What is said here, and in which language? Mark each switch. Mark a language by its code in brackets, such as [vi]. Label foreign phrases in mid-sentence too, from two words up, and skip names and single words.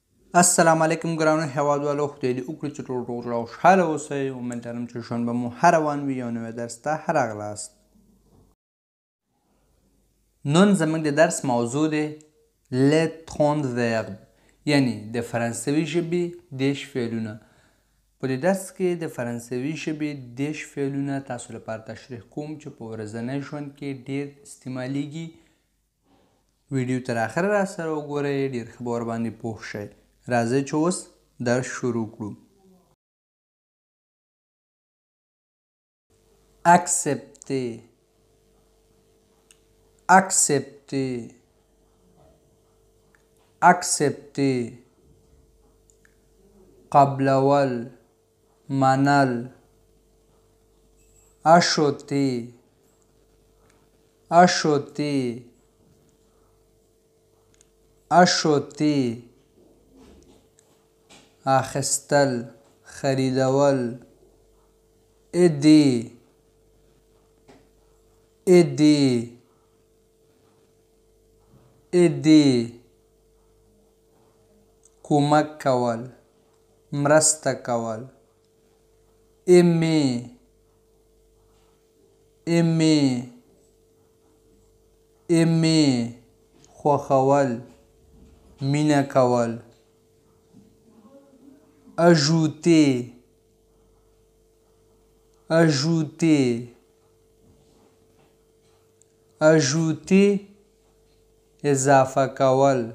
[ar] السلام علیکم [ps] ګرانو هیوادوالو، خدای دې وکړي چې ټول روغ او خوشحاله اوسئ. امید لرم چې ژوند به مو هر روان وي. یو نوی درس ته راغلاست. نن زموږ د درس موضوع دی [fr] les 30 verbes، [ps] یعنی د فرانسوي ژبې 10 فعلونه. په دې درس کې د فرانسوي ژبې 10 فعلونه تاسو لپاره تشریح کوم چې په ورځني ژوند کې ډیر استعمالیږي. ویډیو تر اخره راسره وګورئ، ډیر ښه به ورباندې پوه شئ. راځئ چې اوس درس شروع کړو. [fr] accepter accepter accepter [ps] قبلول منل [fr] acheter acheter [ps] acheter اخیستل خریدول [fr] aider aider aider [ps] کمک کول مرسته کول aimer [fr] aimer aimer [ps] خوښول مینه کول [fr] ajouter ajouter ajouter [ps] اضافه کول